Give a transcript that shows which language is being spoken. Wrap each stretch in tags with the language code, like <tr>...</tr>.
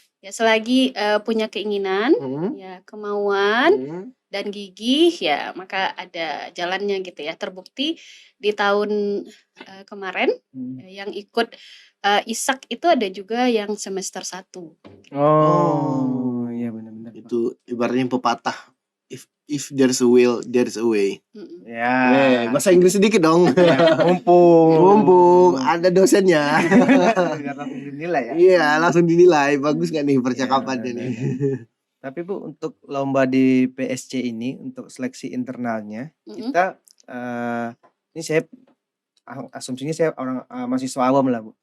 <id>Ya selagi punya keinginan, ya kemauan dan gigih ya maka ada jalannya gitu ya. Terbukti di tahun kemarin yang ikut ISAK itu ada juga yang semester 1. Oh, iya benar-benar. Itu ibaratnya pepatah.</id> <en>If there's a will, there's a way.</en> <id>Ya. Bahasa Inggris sedikit dong. Mumpung ada dosennya. Langsung dinilai ya. Iya, langsung dinilai. Bagus gak nih percakapannya nih? Tapi Bu, untuk lomba di PSC ini untuk seleksi internalnya kita ini saya asumsinya saya orang mahasiswa awam lah, Bu.</id>